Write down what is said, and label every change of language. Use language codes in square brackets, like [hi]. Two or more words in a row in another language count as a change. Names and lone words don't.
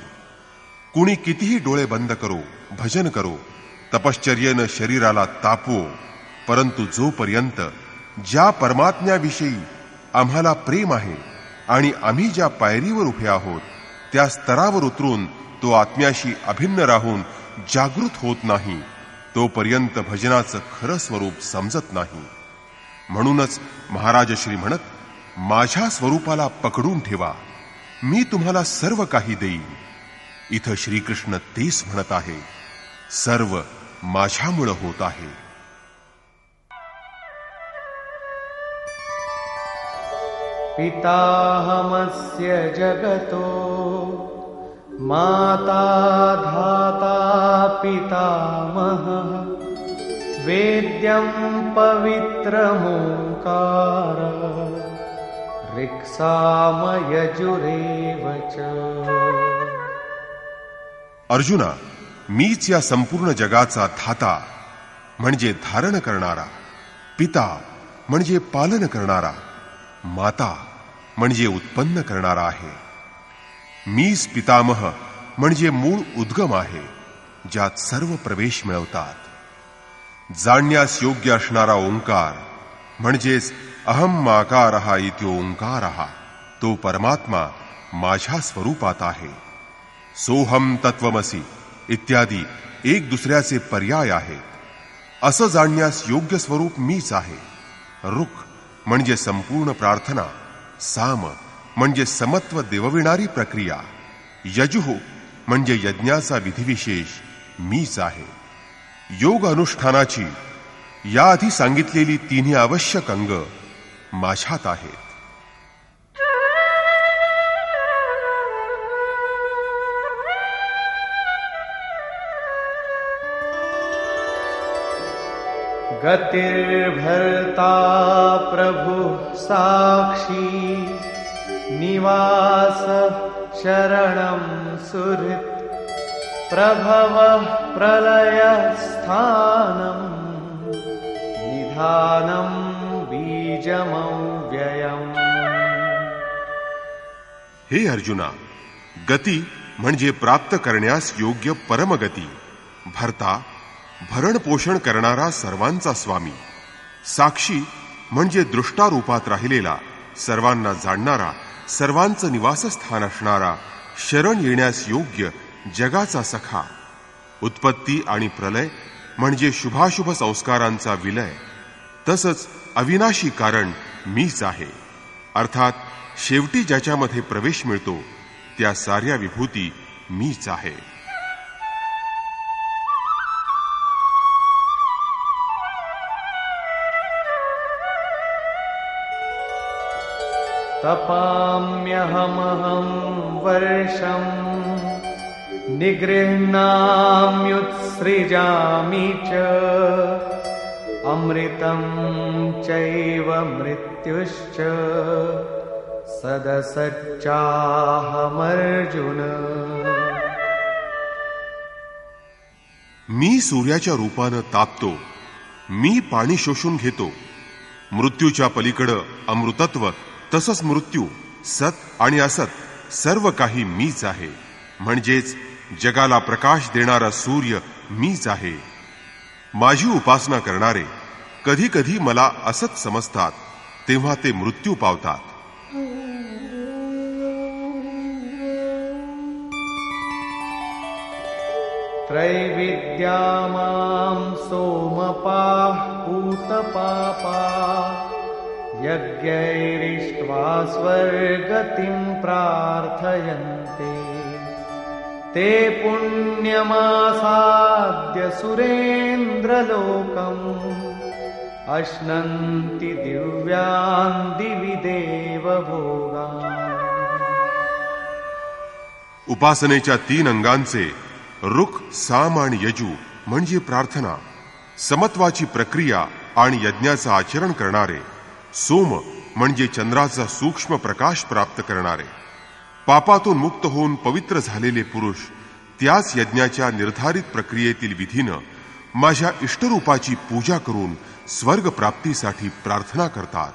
[mr] कुणी कितीही डोळे बंद करो, भजन करो, तपश्चर्येनं शरीराला तापवो, परंतु जोपर्यंत ज्या परमात्म्याविषयी आम्हाला प्रेम आहे आणि आम्ही ज्या पायरीवर उभे आहोत त्या स्तरावर उतरून तो आत्म्याशी अभिन्न राहून जागृत होत नाही तोपर्यंत भजनाचं खरं स्वरूप समजत नाही. म्हणूनच महाराज श्री म्हणत, माझ्या स्वरूपाला पकडून ठेवा, मी तुम्हाला सर्व काही देईन. इथं श्रीकृष्ण तेच म्हणत आहे, सर्व माझ्यामुळं होत आहे. [sa] पिताहमस्य जगतो माता धाता पितामहः वेद्यं पवित्रमोंकार ऋक्सामयजुरेव च. [mr] अर्जुना, मीच या संपूर्ण जगाचा धाता म्हणजे धारण करणारा, पिता म्हणजे पालन करणारा, माता म्हणजे उत्पन्न करणारा आहे. मीच पितामह म्हणजे मूळ उद्गम आहे, ज्यात सर्व प्रवेश मिळवतात. जाणण्यास योग्य असणारा ओंकार म्हणजेच [sa] अहम आकारः इत्योंकारः, [mr] तो परमात्मा माझ्या स्वरूपात आहे. [sa] सोहम तत्वमसी [mr] इत्यादी एक दुसऱ्याचे पर्याय आहेत. असं जाणण्यास योग्य स्वरूप मीच आहे. रुख म्हणजे संपूर्ण प्रार्थना, साम म्हणजे समत्व देवविणारी प्रक्रिया, यजुः म्हणजे यज्ञाचा विधिविशेष मीच आहे. योग अनुष्ठानाची याआधी सांगितलेली तिन्ही आवश्यक अंग माझ्यात आहेत. [sa] गतिर्भर्ता प्रभु साक्षी निवास शरणं सुहृत् प्रभवः प्रलयस्थानं निधानं बीजमव्ययम्. [mr] हे अर्जुना, गती म्हणजे प्राप्त करण्यास योग्य परमगती, भरता भरण पोषण करणारा सर्वांचा स्वामी, साक्षी म्हणजे दृष्टारूपात राहिलेला, सर्वांना जाणणारा, सर्वांचं निवासस्थान असणारा, शरण येण्यास योग्य जगाचा सखा, उत्पत्ती आणि प्रलय म्हणजे शुभाशुभ संस्कारांचा विलय, तसंच अविनाशी कारण मीच आहे. अर्थात शेवटी ज्याच्यामध्ये प्रवेश मिळतो त्या साऱ्या विभूती मीच आहे. [sa] तपाम्यहमहं वर्षं निगृह्णाम्युत्सृजामि च अमृतं चैव मृत्युश्च सदसच्चाहमर्जुन. [mr] मी सूर्याच्या रूपानं तापतो, मी पाणी शोषून घेतो. मृत्यूच्या पलीकडं अमृतत्व, तसंच मृत्यू, सत आणि असत सर्व काही मीच आहे. म्हणजेच जगाला प्रकाश देणारा सूर्य मीच आहे. माझी उपासना करणारे कधी कधी मला असत समजतात, तेव्हा ते मृत्यू पावतात. [sa] त्रैविद्या मां सोमपाः पूतपापा यज्ञैरिष्ट्वा स्वर्गतिं प्रार्थयन्ते ते पुण्यमासाद्य सुरेन्द्रलोकम् अश्नन्ति दिव्यान् दिवि देवभोगान्. [mr] उपासनेच्या 3 अंगांचे रुख, साम आणि यजू म्हणजे प्रार्थना, समत्वाची प्रक्रिया आणि यज्ञाचं आचरण करणारे, सोम म्हणजे चंद्राचा सूक्ष्म प्रकाश प्राप्त करणारे, पापातून मुक्त होऊन पवित्र झालेले पुरुष त्याच यज्ञाच्या निर्धारित प्रक्रियेतील विधीनं माझ्या इष्टरूपाची पूजा करून स्वर्ग प्राप्तीसाठी प्रार्थना करतात.